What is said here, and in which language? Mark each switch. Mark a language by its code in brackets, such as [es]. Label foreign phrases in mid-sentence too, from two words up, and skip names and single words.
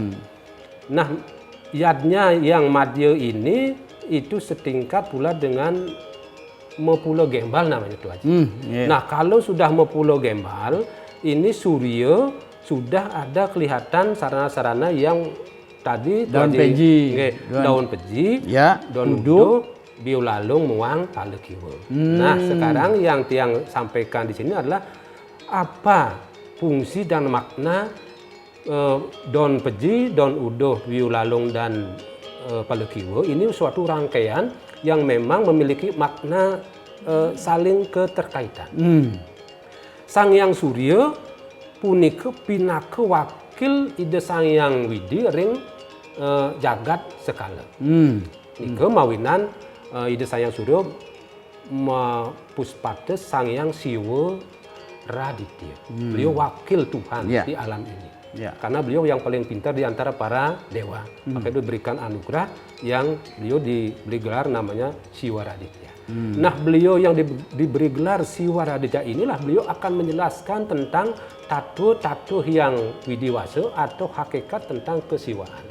[id] Nah, yadnya yang Madya ini itu setingkat pula dengan Mepulo Gembal namanya Tu Haji. Nah, kalau sudah Mepulo Gembal, ini Surya sudah ada kelihatan sarana-sarana yang tadi daun peji, daun peji, daun uduh, biulalung, muang, palekiwa. Nah, sekarang yang Tiang sampaikan di sini adalah apa fungsi dan makna daun peji, daun udoh, biulalung, dan palekiwa. Ini suatu rangkaian yang memang memiliki makna saling keterkaitan. [ban] Sang Hyang Surya punika pinaka wakil Ida Sang Hyang Widi ring jagat sekala. Nika mawinan Ida Sang Hyang Surya puspates Sang Hyang Siwa Raditya. [id] Beliau wakil Tuhan di alam ini. Karena beliau yang paling pintar di antara para dewa. Maka itu diberikan anugerah yang beliau diberi gelar namanya Siwa Raditya. Nah, beliau yang diberi gelar Siwa Radeja inilah beliau akan menjelaskan tentang tato yang widiwasa atau hakikat tentang kesiwaan.